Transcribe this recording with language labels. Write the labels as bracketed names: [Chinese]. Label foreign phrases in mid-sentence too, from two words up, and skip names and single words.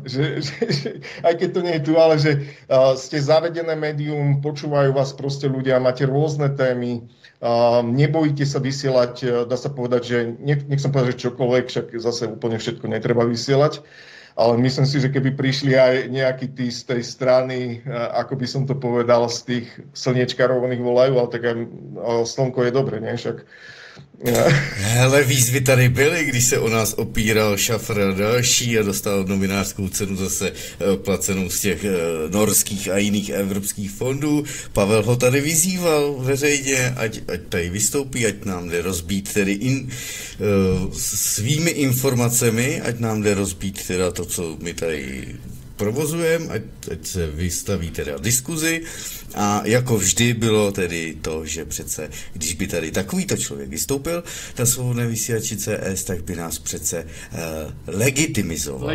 [Slovak] Že, aj keď to nie je tu, ale že ste zavedené médium, počúvajú vás proste ľudia, máte rôzne témy, nebojíte sa vysielať, dá sa povedať, že nech som povedať, že čokoľvek, však zase úplne všetko netreba vysielať. Ale myslím si, že keby prišli aj nejakí tí z tej strany, ako by som to povedal, z tých slniečkarov, oni volajú, ale tak aj slnko je dobre, ne? Však... [Czech] Hele, výzvy tady byly, když se o nás opíral Šafr a další a dostal novinářskou cenu zase placenou z těch norských a jiných evropských fondů. Pavel ho tady vyzýval veřejně, ať tady vystoupí, ať nám jde rozbít tedy svými informacemi, ať nám jde rozbít teda to, co my tady provozujeme, ať se vystaví teda diskuzi a jako vždy bylo tedy to, že přece, když by tady takovýto člověk vystoupil na Svobodné vysílači CS, tak by nás přece legitimizoval.